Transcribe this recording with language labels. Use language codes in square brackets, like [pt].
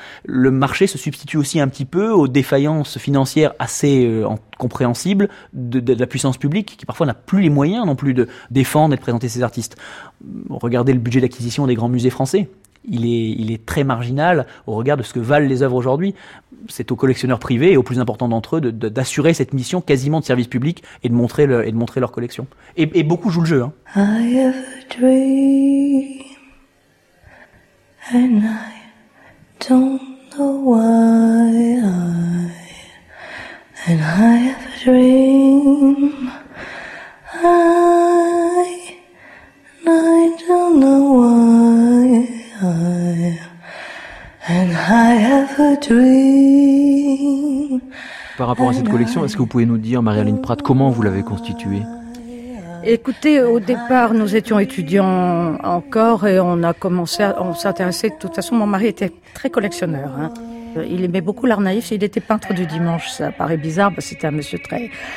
[fr] Le marché se substitue aussi un petit peu aux défaillances financières assez compréhensibles de la puissance publique qui parfois n'a plus les moyens non plus de défendre et de présenter ses artistes. Regardez le budget d'acquisition des grands musées français. Il est très marginal au regard de ce que valent les œuvres aujourd'hui. C'est aux collectionneurs privés et aux plus importants d'entre eux d'assurer cette mission quasiment de service public et de montrer leur collection. Et beaucoup jouent le jeu. [en] I have a dream and I don't know why I and I have a dream I don't know why I and I have a dream. [fr] Par rapport à cette collection, est-ce que vous pouvez nous dire, Marie-Aline Pratt, comment vous l'avez constituée? Écoutez, au départ, nous étions étudiants encore et on a commencé à s'intéresser. De toute façon, mon mari était très collectionneur. Il aimait beaucoup l'art naïf. Il était peintre du dimanche. Ça paraît bizarre, parce que c'était un monsieur très